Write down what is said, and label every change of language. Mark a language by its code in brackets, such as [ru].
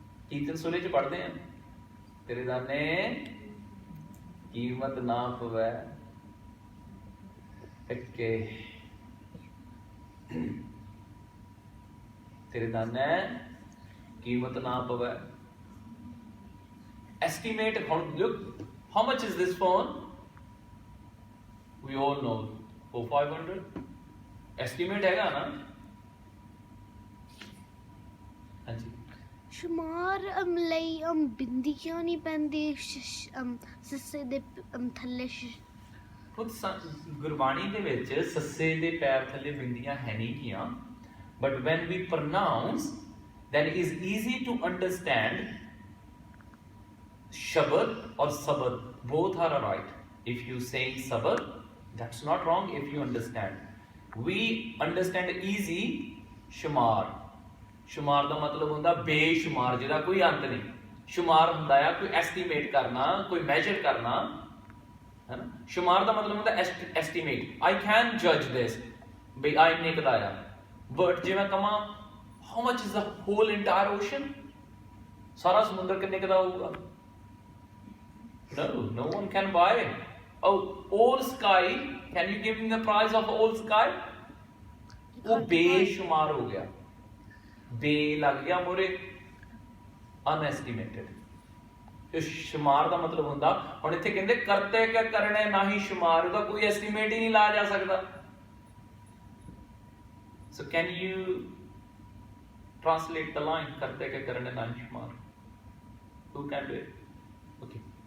[pa] ਕੀਰਤਨ ਸੂਰੇ ਚ ਪੜ੍ਹਦੇ ਆ, ਤੇਰੇ ਦਾਨੇ ਕੀਮਤ ਨਾ ਪਵੈ ਅੱਕੇ, ਤੇਰੇ ਦਾਨੇ ਕੀਮਤ ਨਾ ਪਵੈ। [en] Estimate, look, how much is this phone? We all know, 500. [pa] Estimate ਹੈਗਾ ਨਾ? ਹਾਂਜੀ। शुमार ਲਈ ਬਿੰਦੀ ਕਿਉਂ ਨਹੀਂ ਪੈਂਦੀ ਸੱਸੇ ਦੇ ਥੱਲੇ? ਖੁਦ ਗੁਰਬਾਣੀ ਦੇ ਵਿੱਚ ਸੱਸੇ ਦੇ ਪੈਰ ਥੱਲੇ ਬਿੰਦੀਆਂ ਹੈ ਨਹੀਂ ਗੀਆਂ, [en] but when we pronounce, then it is easy to understand. Shabad or Sabad, both are right. If you say Sabad, that's not wrong if you understand. We understand easy Shumar. [pa] Shumar ਦਾ ਮਤਲਬ ਹੁੰਦਾ ਬੇਸ਼ੁਮਾਰ, ਜਿਹਦਾ ਕੋਈ ਅੰਤ ਨਹੀਂ। ਸ਼ੁਮਾਰ ਹੁੰਦਾ ਆ ਕੋਈ estimate ਕਰਨਾ, ਕੋਈ ਮੈਜਰ ਕਰਨਾ, ਹੈ ਨਾ। ਸ਼ੁਮਾਰ ਦਾ ਮਤਲਬ ਹੁੰਦਾ estimate. [en] I can judge this, [pa] ਬਈ ਆ ਇੰਨੇ ਕੁ ਦਾ ਆ। ਬਟ ਜੇ ਮੈਂ ਕਹਾਂ [en] how much is the whole entire ocean, [pa] ਸਾਰਾ ਸਮੁੰਦਰ ਕਿੰਨੇ ਕੁ ਦਾ ਹੋਊਗਾ? [en] No one can buy it. Oh, all sky, can you give me the price of all sky? [pa] ਉਹ ਬੇਸ਼ੁਮਾਰ ਹੋ ਗਿਆ, ਬੇ ਲੱਗ ਗਿਆ ਮੋਰੇ, ਅਨਐਸਟੀਮੇਟਡ। ਤੇ ਸ਼ੁਮਾਰ ਦਾ ਮਤਲਬ ਹੁੰਦਾ, ਹੁਣ ਇੱਥੇ ਕਹਿੰਦੇ ਕਰਤੇ ਕਿਆ ਕਰਨੇ ਨਾਹੀ ਸ਼ੁਮਾਰ, ਉਹਦਾ ਕੋਈ ਐਸਟੀਮੇਟ ਹੀ ਨਹੀਂ ਲਾਇਆ ਜਾ ਸਕਦਾ। [en] So can you translate the line [pa] करते के करने नाही शुमार? [en] Who can do it? Okay.